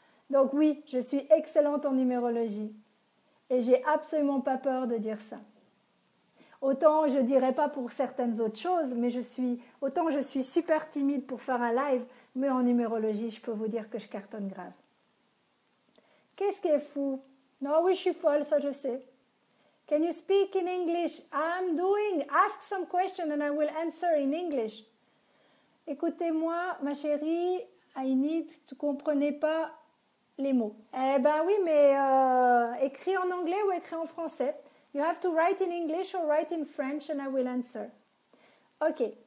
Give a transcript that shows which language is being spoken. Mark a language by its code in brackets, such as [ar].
[fr] Donc oui, je suis excellente en numérologie. Et j'ai absolument pas peur de dire ça. Autant je ne dirais pas pour certaines autres choses, mais je suis super timide pour faire un live, mais en numérologie, je peux vous dire que je cartonne grave. Qu'est-ce qui est fou? Non, oui, je suis folle, ça je sais. [en] Can you speak in English? I'm doing. Ask some question and I will answer in English. [fr] Écoutez-moi, ma chérie, [en] I need. [fr] Tu ne comprenais pas les mots. Oui, mais écris en anglais ou écris en français. [en] You have to write in English or write in French and I will answer. Ok.